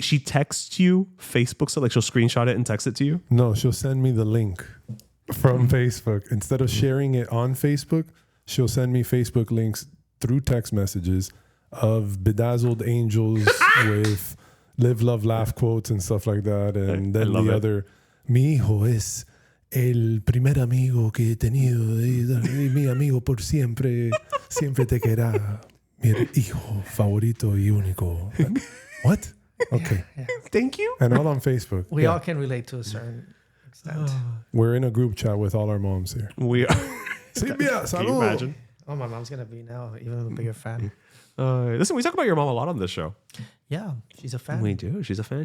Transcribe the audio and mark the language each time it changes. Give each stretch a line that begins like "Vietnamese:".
English: She texts you Facebook stuff, like she'll screenshot it and text it to you? No, she'll send me the link from Facebook. Instead of sharing it on Facebook, she'll send me Facebook links through text messages of bedazzled angels with live, love, laugh quotes and stuff like that. And then the other,
Spanish: mi hijo es el primer amigo que he tenido, y mi amigo por siempre, siempre te querrá, mi hijo favorito y único.
English: What? Okay. Yeah. Thank you. And all on Facebook. We all can relate to a certain extent. We're in a group chat with all our moms here. We are. Silvia, Can you imagine? Oh, my mom's going to be now even a bigger fan. Listen, we talk about your mom a lot on this show. Yeah, she's a fan. We do. She's a fan.